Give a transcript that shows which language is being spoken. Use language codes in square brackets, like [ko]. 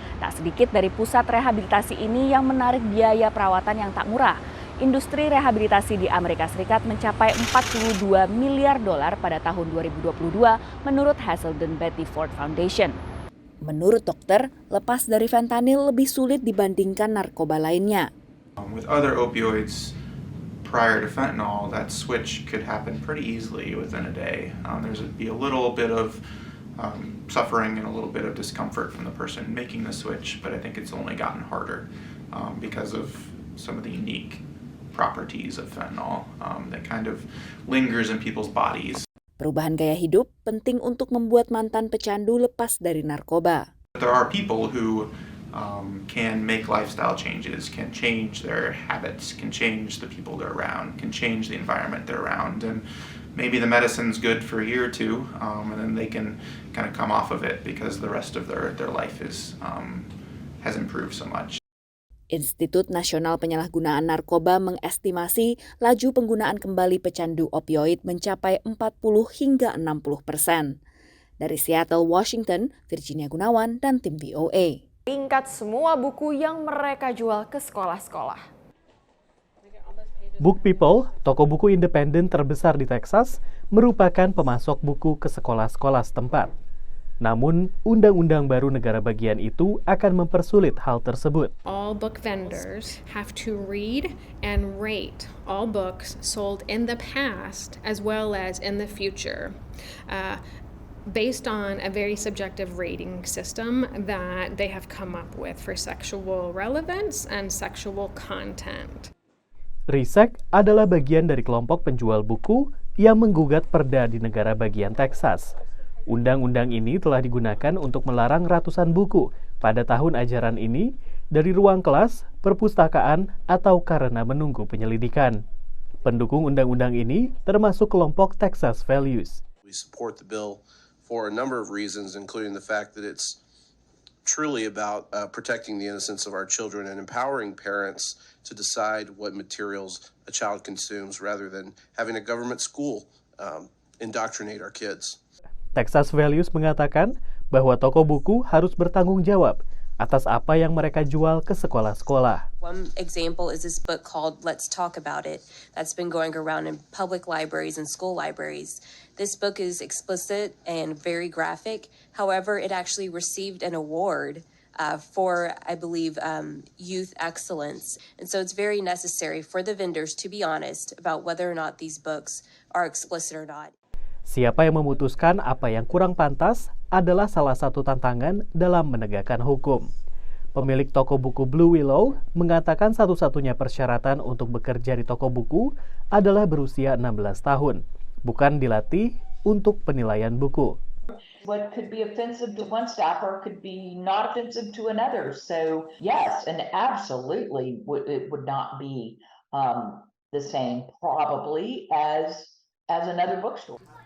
[id] Tak sedikit dari pusat rehabilitasi ini yang menarik biaya perawatan yang tak murah. Industri rehabilitasi di Amerika Serikat mencapai $42 miliar pada tahun 2022 menurut Hazelden Betty Ford Foundation. Menurut dokter, lepas dari fentanyl lebih sulit dibandingkan narkoba lainnya. [en] With other opioids, prior to fentanyl, that switch could happen pretty easily within a day. There's be a little bit of suffering and a little bit of discomfort from the person making the switch, but I think it's only gotten harder because of some of the unique properties of fentanyl that kind of lingers in people's bodies. [id] Perubahan gaya hidup penting untuk membuat mantan pecandu lepas dari narkoba. [en] There are people who can make lifestyle changes, can change their habits, can change the people they're around, can change the environment they're around, and maybe the medicine's good for a year or two, and then they can kind of come off of it because the rest of their life has improved so much. [id] Institut Nasional Penyalahgunaan Narkoba mengestimasi laju penggunaan kembali pecandu opioid mencapai 40 hingga 60%. Dari Seattle, Washington, Virginia Gunawan dan tim VOA. Ringkat semua buku yang mereka jual ke sekolah-sekolah. Book People, toko buku independen terbesar di Texas, merupakan pemasok buku ke sekolah-sekolah setempat. Namun, undang-undang baru negara bagian itu akan mempersulit hal tersebut. [en] All book vendors have to read and rate all books sold in the past as well as in the future, based on a very subjective rating system that they have come up with for sexual relevance and sexual content. [id] RISEC adalah bagian dari kelompok penjual buku yang menggugat perda di negara bagian Texas. Undang-undang ini telah digunakan untuk melarang ratusan buku pada tahun ajaran ini dari ruang kelas, perpustakaan, atau karena menunggu penyelidikan. Pendukung undang-undang ini termasuk kelompok Texas Values. [en] We support the bill for a number of reasons, including the fact that it's truly about protecting the innocence of our children and empowering parents to decide what materials a child consumes rather than having a government school indoctrinate our kids. [id] Texas Values mengatakan bahwa toko buku harus bertanggung jawab atas apa yang mereka jual ke sekolah-sekolah. [en] One example is this book called Let's Talk About It that's been going around in public libraries and school libraries. This book is explicit and very graphic. However, it actually received an award for, I believe, youth excellence. And so it's very necessary for the vendors to be honest about whether or not these books are explicit or not. [id] Siapa yang memutuskan apa yang kurang pantas adalah salah satu tantangan dalam menegakkan hukum. Pemilik toko buku Blue Willow mengatakan satu-satunya persyaratan untuk bekerja di toko buku adalah berusia 16 tahun, bukan dilatih untuk penilaian buku. [en] What could be offensive to one staffer could be not offensive to another. So yes, and absolutely it would not be the same probably as another bookstore.